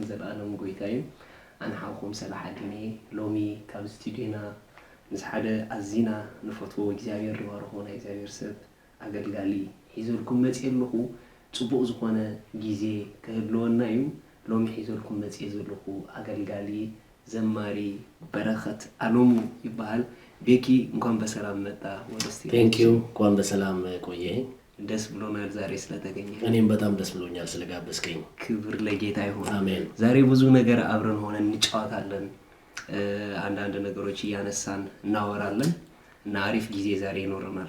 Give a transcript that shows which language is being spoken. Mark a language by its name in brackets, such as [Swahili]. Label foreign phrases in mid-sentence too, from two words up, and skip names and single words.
[Tigrinya] ዘለዓለም ጎይታዩ አንሓኩም ሰላሓዲኔ ሎሚ ካብ ስቱዲዮና ምስ ሓደ ኣዚና ንፈትዎ እግዚአብሔር ዝባርኾ ናይ እግዚአብሔር ሰብ ኣገልጋሊ ሒዘልኩም መፅእ ኣለኹ። ጽቡቕ ዝኾነ ጊዜ ክህልወና እዩ። ሎሚ ሒዘልኩም መፅእ ዘለኹ ኣገልጋሊ ዘማሪ በረኸት አሎሙ ይባሃል። [Amharic] ቤኪ እንኳን በሰላም መጣ ወደስቲ። [English] Thank you [Amharic] እንኳን በሰላም ቆየህ። ደስ ብሎናል ዛሬ ስለተገኘ። እኔም በጣም ደስ ብሎኛል ስለጋበዝከኝ። ክብር ለጌታ ይሁን። አሜን። ዛሬ ብዙ ነገር አብረን ሆነን እንጫወታለን። አንዳንድ ነገሮች እያነሳን እናወራለን እና አሪፍ ጊዜ ዛሬ ይኖረናል።